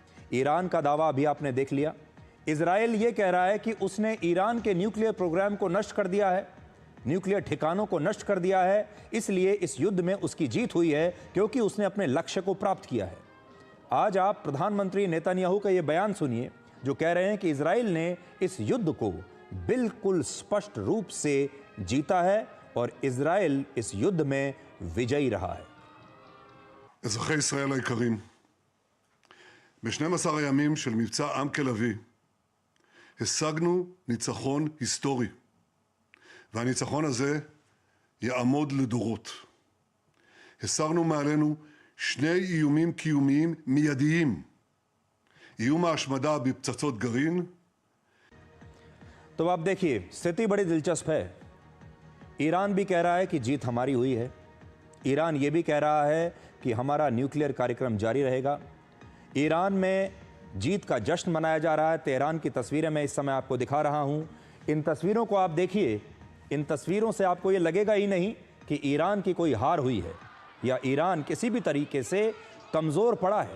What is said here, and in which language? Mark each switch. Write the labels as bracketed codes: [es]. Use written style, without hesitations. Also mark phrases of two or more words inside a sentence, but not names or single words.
[hi] ईरान का दावा अभी आपने देख लिया। इजराइल यह कह रहा है कि उसने ईरान के [en] nuclear program [hi] को नष्ट कर दिया है, न्यूक्लियर ठिकानों को नष्ट कर दिया है, इसलिए इस युद्ध में उसकी जीत हुई है क्योंकि उसने अपने लक्ष्य को प्राप्त किया है। आज आप प्रधानमंत्री नेतन्याहू का यह बयान सुनिए, जो कह रहे हैं कि इजराइल ने इस युद्ध को बिल्कुल स्पष्ट रूप से जीता है और इजराइल इस युद्ध में विजयी रहा है। [he] אזרחי ישראל היקרים, ב-12 הימים של מבצע עם כלביא השגנו ניצחון היסטורי, והניצחון הזה יעמוד לדורות. הסרנו מעלינו שני איומים קיומיים מיידיים, איום ההשמדה בפצצות גרעין. [hi] तो आप देखिए, स्थिति बड़ी दिलचस्प है। ईरान भी कह रहा है कि जीत हमारी हुई है, ईरान ये भी कह रहा है कि हमारा न्यूक्लियर कार्यक्रम जारी रहेगा। ईरान में जीत का जश्न मनाया जा रहा है। तेहरान की तस्वीरें मैं इस समय आपको दिखा रहा हूं। इन तस्वीरों को आप देखिए, इन तस्वीरों से आपको ये लगेगा ही नहीं कि ईरान की कोई हार हुई है या ईरान किसी भी तरीके से कमज़ोर पड़ा है।